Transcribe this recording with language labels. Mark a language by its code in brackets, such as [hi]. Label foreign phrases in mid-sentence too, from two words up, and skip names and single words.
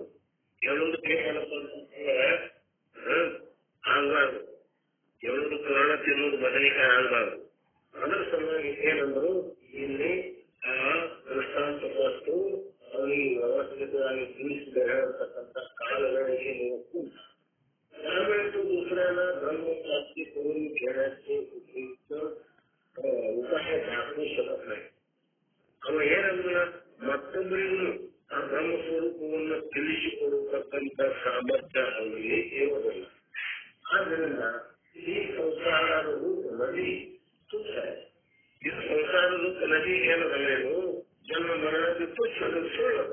[kn] ಹೇಳೋದು ಬೇಕಲ್ಲಪ್ಪ ಆಗ್ಬಾರ್ದು, ಹೇಳೋದು ಪುರಾಣ ತಿನ್ನೋದು ಬದಲಿಕಾಯಿ ಆಗ್ಬಾರ್ದು. ಅದರ ಸಲುವಾಗಿ ಏನಂದ್ರು ಇಲ್ಲಿ ಆ ದೃಷ್ಟಾಂತ ವಸ್ತು ಅವನಿಗೆ ವ್ಯವಸ್ಥಿತವಾಗಿ ತಿಳಿಸಿದ ಹೇಳತಕ್ಕಂಥ ಕಾಲಗಳಿಗೆ ನೀವು ಕೂಡ [mr] त्यावेळेस दुसऱ्याला ब्रह्मप्राप्ती करून घेण्याचे उपयुक्त उपाय दाखवू शकत नाही. [kn] ಅವ ಏನಂದ್ರ ಮತ್ತೊಬ್ಬರಿಗೂ ಆ ಬ್ರಹ್ಮ ಸ್ವರೂಪವನ್ನು ತಿಳಿಸಿಕೊಡತಕ್ಕಂಥ ಸಾಮರ್ಥ್ಯ ಅವರಿಗೆ ಇರುವುದಿಲ್ಲ. ಆದ್ದರಿಂದ ಈ ಸಂಸಾರ ರೂಪ ನದಿ ತುಚ್ಛ. ಇದು ಸಂಸಾರ ರೂಪ ನದಿ ಏನದಲ್ಲೇನು ಜನ್ಮ ಮರಣದ ತುಚ್ಛದ ಸುಳ್ಳದ.